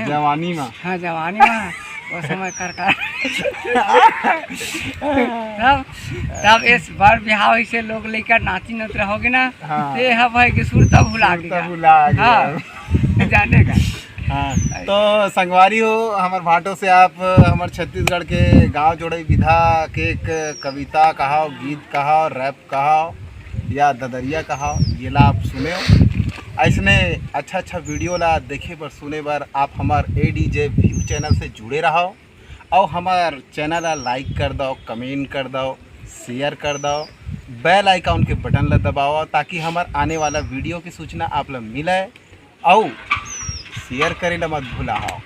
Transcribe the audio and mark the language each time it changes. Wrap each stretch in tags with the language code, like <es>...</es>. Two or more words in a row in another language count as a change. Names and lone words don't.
<hne>जवानी में। हाँ जवानी में वो समय कर तब इस बार बिहाव से लोग लेकर नाची नत रहोगे ना ये है भाई कि सुरता भुला गया। हाँ जाने का। हाँ, तो संगवारी हो हमार भाटो से आप हमार छत्तीसगढ़ के गांव जोड़े विधा के एक कविता कहाओ, गीत कहाओ, रैप कहाओ या ददरिया कहाओ, ये ला आप सुने हो। ऐसने अच्छा अच्छा वीडियो ला देखे बर सुने बर आप हमार ADJ व्यू चैनल से जुड़े रहो और हमार चैनल ला लाइक कर दो, कमेंट कर दो, शेयर कर दो,</hne> <en>bell icon</en> <hne>के बटन ला दबाओ ताकि हमार आने वाला वीडियो की सूचना आप ला मिले और शेयर करे ला मत भूला हो।</hne>